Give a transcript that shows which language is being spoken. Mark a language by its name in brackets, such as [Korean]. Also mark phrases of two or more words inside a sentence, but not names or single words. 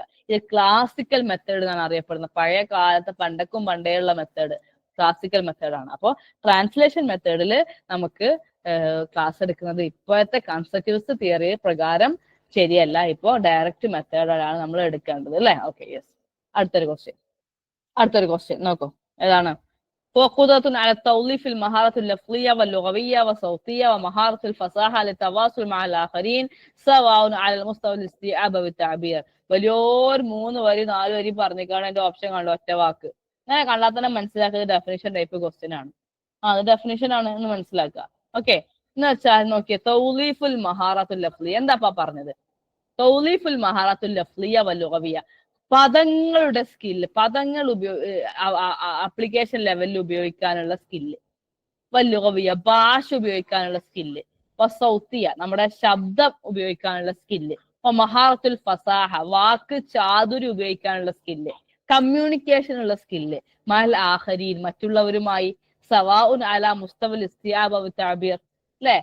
[Malayalam] ഇത് [English] classical method [Malayalam] എന്നാണ് അറിയപ്പെടുന്നത്. പഴയ കാലത്തെ പണ്ടേയുള്ള [English] method classical method. [Malayalam] അപ്പോൾ [English] translation method [Malayalam] നമുക്ക് ക്ലാസ് എടുക്കുന്നത് ഇപ്പോഴത്തെ [English] constructivist theory [Malayalam] പ്രകാരം ശരിയല്ല. ഇപ്പോ [English] direct method [Malayalam] നമ്മൾ എടുക്കേണ്ടത് അല്ലെ? [English] okay, yes. [Malayalam] അടുത്തൊരു ക്വസ്റ്റ്യൻ നോക്കൂ. ഏതാണ്? [Arabic] وقدرة على التوظيف المهارة اللفظية واللغوية والصوتية ومهارة الفصاحة للتواصل مع الآخرين سواء على المستوى الاستيعاب والتعبير. [Malayalam] വലിയൊരു 3 വരി 4 വരി പറഞ്ഞിക്കാണ് എന്റെ ഓപ്ഷൻ കണ്ടു, ഒറ്റ വാക്ക്. അങ്ങനെ കണ്ടാൽ തന്നെ മനസ്സിലാക്കുന്നത് [English] definition type question [Malayalam] ആണ്. അത് ഡെഫിനിഷൻ ആണ് എന്ന് മനസ്സിലാക്കുക. ഓക്കെ, എന്ന് വെച്ചാൽ നോക്കിയേ, [Arabic] توظيف المهارة اللفظية [Malayalam] എന്താപ്പാ പറഞ്ഞത്? [Arabic] توظيف المهارة اللفظية واللغوية, [Malayalam] പദങ്ങളുടെ സ്കില്ല്, പദങ്ങൾ [English] application level [Malayalam] ഉപയോഗിക്കാനുള്ള സ്കില്ല്, വല്ലുഗവിയ ഭാഷ ഉപയോഗിക്കാനുള്ള സ്കില്ല്, സൗത്തിയ നമ്മുടെ ശബ്ദം ഉപയോഗിക്കാനുള്ള സ്കില്ല്, [Arabic] مهارة الفصاحة [Malayalam] വാക്ക് ചാതുരി ഉപയോഗിക്കാനുള്ള സ്കില്ല്, കമ്മ്യൂണിക്കേഷൻ ഉള്ള സ്കില്ല്, [Arabic] مع الآخرين [Malayalam] മറ്റുള്ളവരുമായി, [Arabic] سواء على المستوى الاستيعاب والتعبير, [Malayalam] അല്ലെ?